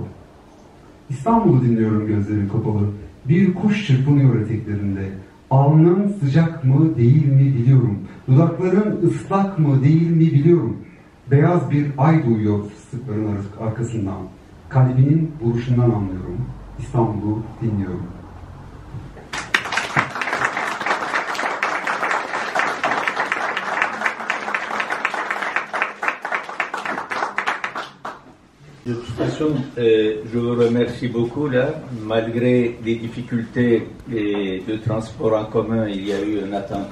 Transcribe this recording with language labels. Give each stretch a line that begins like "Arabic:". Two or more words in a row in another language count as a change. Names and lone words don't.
Turkish: İstanbul'u dinliyorum, gözlerim kapalı. Bir kuş çırpınıyor eteklerinde. Alnın sıcak mı değil mi biliyorum. Dudakların ıslak mı değil mi biliyorum. Beyaz bir ay duyuyor fıstıkların arkasından. Kalbinin vuruşundan anlıyorum. İstanbul'u dinliyorum.
French: De toute façon, je vous remercie beaucoup là. Malgré des difficultés de transport en commun, il y a eu une attente.